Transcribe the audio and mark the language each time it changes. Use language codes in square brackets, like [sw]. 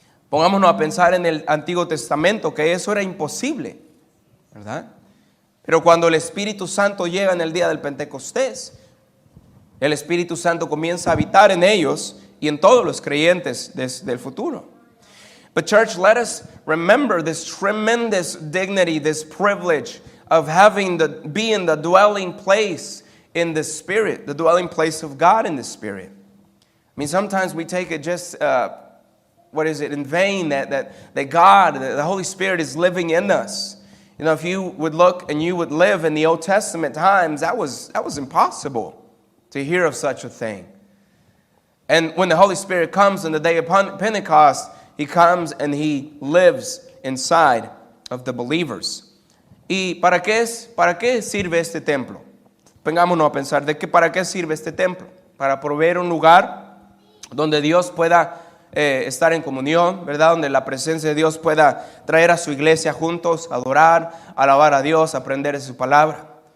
[es] Pongámonos a pensar en el Antiguo Testamento, que eso era imposible, ¿verdad? Pero cuando el Espíritu Santo llega en el día del Pentecostés, el Espíritu Santo comienza a habitar en ellos y en todos los creyentes del futuro. [en] But church, let us remember this tremendous dignity, this privilege of being the dwelling place in the Spirit, the dwelling place of God in the Spirit. I mean, sometimes we take it just, in vain that God, the Holy Spirit is living in us. You know, if you would look and you would live in the Old Testament times, that was impossible to hear of such a thing. And when the Holy Spirit comes on the day of Pentecost, He comes and He lives inside of the believers. [es] ¿Y para qué sirve este templo? Pongámonos a pensar, ¿para qué sirve este templo? Para proveer un lugar donde Dios pueda estar en comunión, ¿verdad? Donde la presencia de Dios pueda traer a su iglesia juntos, adorar, alabar a Dios, aprender de su palabra.